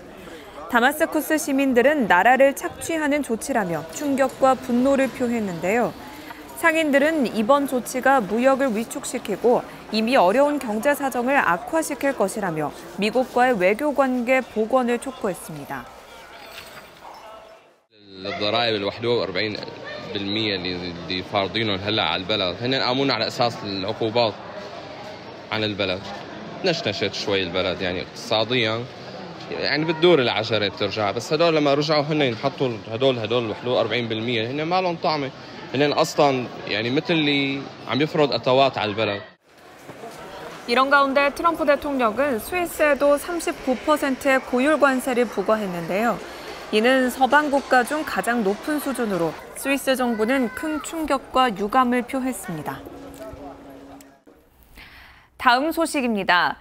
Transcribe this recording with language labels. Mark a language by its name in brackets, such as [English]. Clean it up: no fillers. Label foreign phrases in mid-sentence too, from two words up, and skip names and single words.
[Korean] 다마스쿠스 시민들은 나라를 착취하는 조치라며 충격과 분노를 표했는데요. 상인들은 이번 조치가 무역을 위축시키고 이미 어려운 경제 사정을 악화시킬 것이라며 미국과의 외교 관계 복원을 촉구했습니다. [Arabic] الضرائب ال 41% اللي فارضينهم هلا على البلد هن قامون على اساس العقوبات عن البلد نشنشت شوي البلد يعني اقتصاديا يعني بتدور العشرة بترجع بس هدول لما رجعوا هن حطوا هدول 41% هن ما لهم طعمه هن اصلا يعني مثل اللي عم يفرض اتوات على البلد. [Korean] 이런 가운데 트럼프 대통령은 스위스에도 39%의 고율 관세를 부과했는데요. 이는 서방 국가 중 가장 높은 수준으로 스위스 정부는 큰 충격과 유감을 표했습니다. 다음 소식입니다.